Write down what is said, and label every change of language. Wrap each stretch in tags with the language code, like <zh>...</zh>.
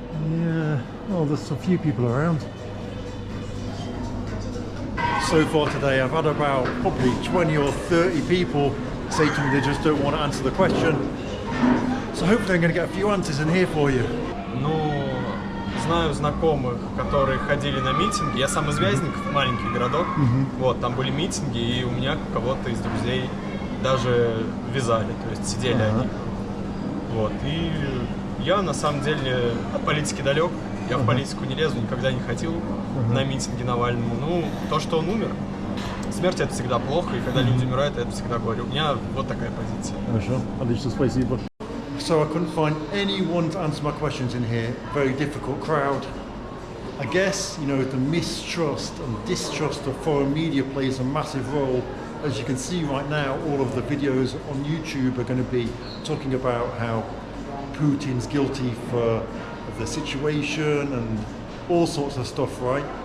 <en>Yeah, well, there's a few people around. So far today I've had about probably 20 or 30 people say to me they just don't want to answer the question. So hopefully I'm going to get a few answers in here for you.</en> <ru>Ну, знаю знакомых, которые ходили на митинги. Я сам из Вязников, маленький городок. Вот, там были митинги, и у меня кого-то из друзей даже вязали, то есть сидели они. Вот, и я на самом деле от политики далек. Я в политику не лезу, никогда не ходил на митинги Навальному. Ну, то, что он умер, смерть это всегда плохо, и когда люди умирают, я это всегда говорю. У меня вот такая позиция. Хорошо, отлично, спасибо.</ru> <en>So I couldn't find anyone to answer my questions in here. Very difficult crowd. I guess, you know, the mistrust and distrust of foreign media plays a massive role. As you can see right now, all of the videos on YouTube are going to be talking about how Putin's guilty of the situation and all sorts of stuff, right?</en>